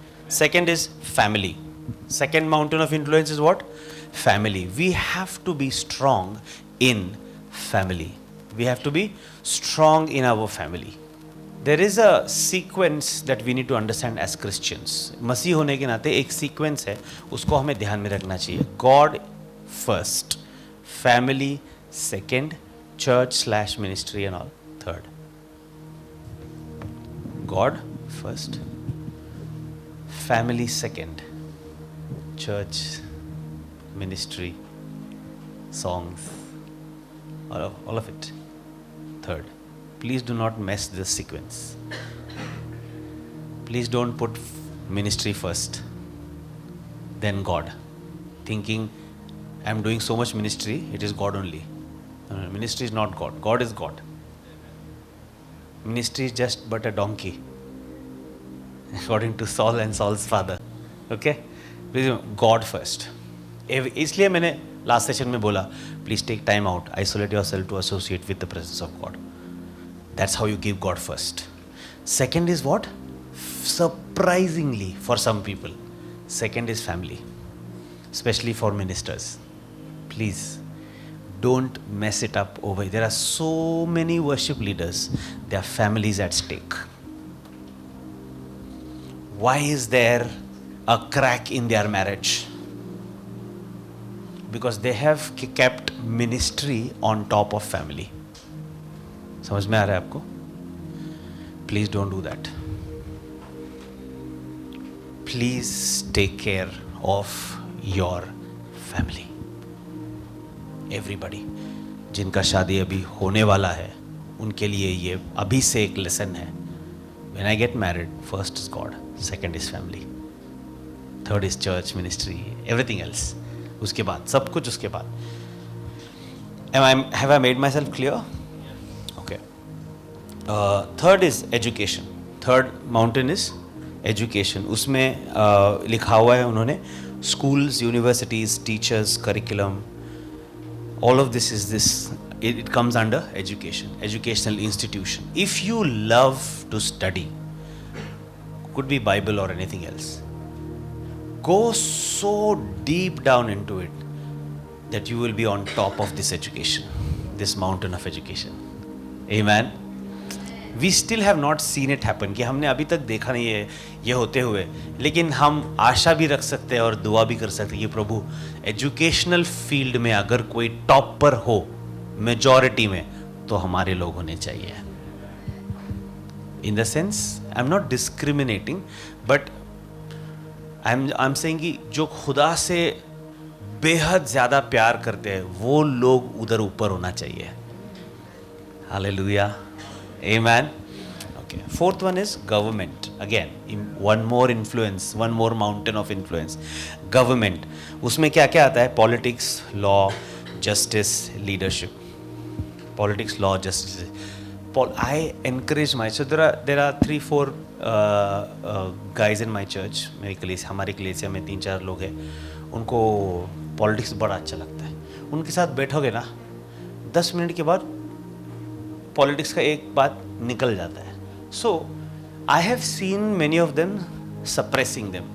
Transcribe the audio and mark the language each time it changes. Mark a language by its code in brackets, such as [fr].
[en] Second is family. Second mountain of influence is what? Family. We have to be strong in family. We have to be strong in our family. There is a sequence that we need to understand as Christians. [hi] मसीह होने के नाते एक sequence है, उसको हमें ध्यान में रखना चाहिए. [en] God first, family second, church/ministry and all third. God first, family second, church, ministry, songs, all of it. Third, please do not mess this sequence. Please don't put ministry first, then God, thinking I'm doing so much ministry, it is God only. No, ministry is not God. God is God. Ministry is just but a donkey, according to Saul and Saul's father. Okay? Please, God first. [hi] इसलिए मैंने last session में बोला, [en] Please take time out, isolate yourself to associate with the presence of God. That's how you give God first. Second is what? Surprisingly for some people, second is family, especially for ministers. Please don't mess it up over. There are so many worship leaders, their families at stake. Why is there a crack in their marriage? Because they have kept ministry on top of family. [hi] समझ में आ रहा है आपको? [en] Please don't do that. Please take care of your family. [hi] Everybody, जिनका शादी अभी होने वाला है, उनके लिए ये अभी से एक लेसन है. [en] When I get married, first is God, second is family, third is church ministry, everything else. [hi] उसके बाद सब कुछ उसके बाद. [en] Have I made myself clear? Okay. Third is education. Third mountain is education. [hi] उसमें लिखा हुआ है उन्होंने, [en] schools, universities, teachers, curriculum, all of this is this, it comes under education, educational institution. If you love to study, could be Bible or anything else, go so deep down into it that you will be on top of this education, this mountain of education. Amen. We still have not seen it happen, [hi] कि हमने अभी तक देखा नहीं है ये होते हुए, लेकिन हम आशा भी रख सकते हैं और दुआ भी कर सकते हैं कि प्रभु एजुकेशनल फील्ड में अगर कोई टॉप पर हो मेजॉरिटी में, तो हमारे लोग होने चाहिए. [en] in the sense I am not discriminating, but I am saying [hi] कि जो खुदा से बेहद ज़्यादा प्यार करते हैं वो लोग उधर ऊपर होना चाहिए. [en] Hallelujah. Amen. Okay. Fourth one is government. Again, one more influence, one more mountain of influence. [hi] Government. उसमें क्या क्या आता है? [en] Politics, law, justice, leadership. Politics, law, justice. I encourage my. So there are 3-4 guys in my church. [hi] मेरी कलीसिया, हमारी कलीसिया में 3-4 लोग हैं. उनको पॉलिटिक्स बड़ा अच्छा लगता है. उनके साथ बैठोगे ना, 10 मिनट के बाद पॉलिटिक्स का एक बात निकल जाता है. [en] So I have seen many of them suppressing them.